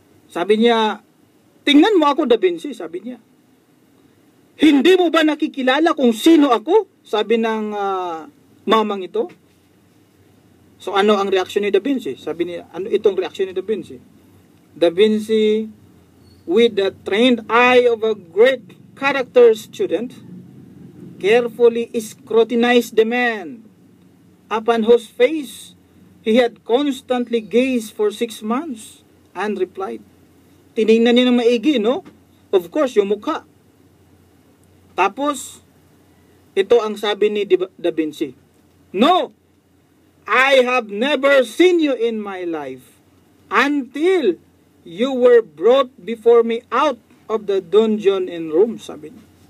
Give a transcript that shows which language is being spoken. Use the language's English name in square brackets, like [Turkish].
[Filipino] Sabi niya, "Tingnan mo ako, Da Vinci," sabi niya. "Hindi mo ba nakikilala kung sino ako?" Sabi ng mamang ito. So ano ang reaksyon ni Da Vinci? Sabi niya, ano itong reaksyon ni Da Vinci? [English] Da Vinci, with the trained eye of a great character student, carefully scrutinized the man, upon whose face he had constantly gazed for 6 months, and replied. [Filipino] Tinignan niya ng maigi, no? Of course, yung mukha. Tapos, ito ang sabi ni Da Vinci. [English] "No, I have never seen you in my life until you were brought before me out of the dungeon in Rome," sabi niya.